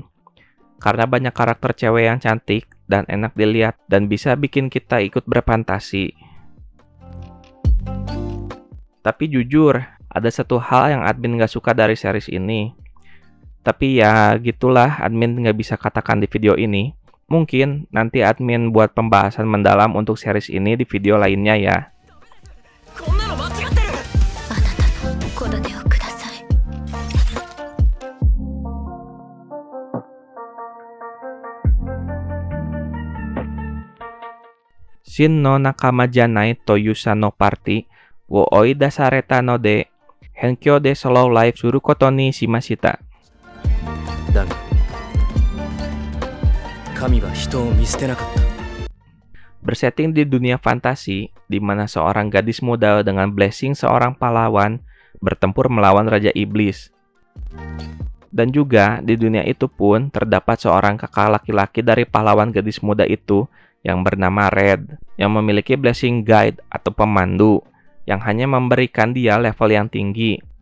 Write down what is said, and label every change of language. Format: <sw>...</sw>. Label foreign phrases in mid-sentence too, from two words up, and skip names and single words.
<id>Karena banyak karakter cewek yang cantik dan enak dilihat dan bisa bikin kita ikut berfantasi. Tapi jujur, ada satu hal yang admin gak suka dari series ini. Tapi ya gitulah, admin nggak bisa katakan di video ini. Mungkin nanti admin buat pembahasan mendalam untuk series ini di video lainnya ya.</id> <ja>こんなの間違ってる。あなたの戸建てをください。 Shin no nakama janai toyusa no party wo oi dasareta no de henkyo de slow life suru koto ni shimashita. だが神は人を見捨てなかった。</ja> <id>Bersetting di dunia fantasi, di mana seorang gadis muda dengan blessing seorang pahlawan bertempur melawan Raja Iblis. Dan juga di dunia itu pun terdapat seorang kakak laki-laki dari pahlawan gadis muda itu yang bernama Red, yang memiliki</id> <en>blessing guide</en> <id>atau pemandu, yang hanya memberikan dia level yang tinggi.</id>